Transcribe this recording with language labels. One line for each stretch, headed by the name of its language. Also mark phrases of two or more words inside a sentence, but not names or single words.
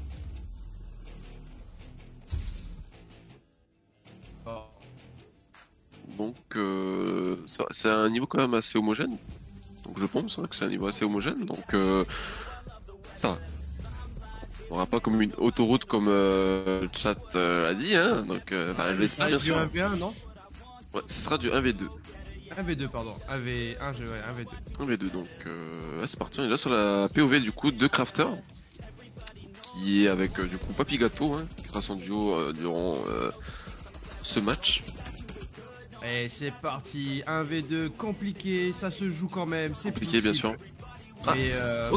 French: Donc c'est un niveau quand même assez homogène. Donc je pense que c'est un niveau assez homogène. Donc ça va. On n'aura pas comme une autoroute comme le chat l'a dit. Hein. Donc je l'espère bien sûr. 1v1, non? Ouais, ce sera du 1v2. 1v2 pardon, 1v1, 1v2. 1v2 donc c'est parti, on est là sur la POV du coup de Crafter qui est avec du coup Papy Gâteau hein, qui sera son duo durant ce match. Et c'est parti, 1v2 compliqué, ça se joue quand même, c'est compliqué bien sûr. Ok,